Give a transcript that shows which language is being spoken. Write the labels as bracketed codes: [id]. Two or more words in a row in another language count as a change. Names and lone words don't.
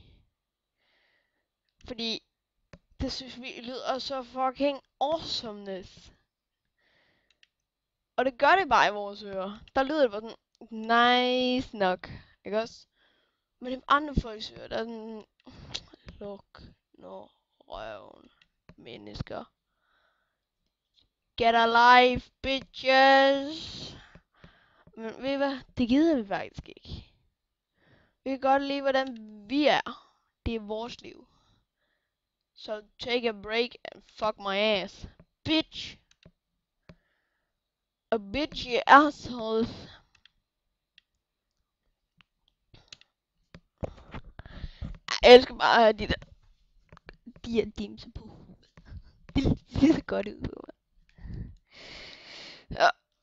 [da] Fordi det synes vi lyder så [en] fucking awesomeness. [da] Og det gør det bare i vores ører. Der lyder det bare sådan nice nok, ikke også? Men de andre folks ører, der er sådan... Luk nu røven, mennesker. [en] Get alive, bitches! [da] Men ved I hvad? Det gider vi faktisk ikke. Vi kan godt lide, hvordan vi er. Det er vores liv. [en] So take a break and fuck my ass. Bitch! A bitch, you assholes. [da] Jeg elsker bare at have de her dimser på. Det ser så godt ud på mig. Ja.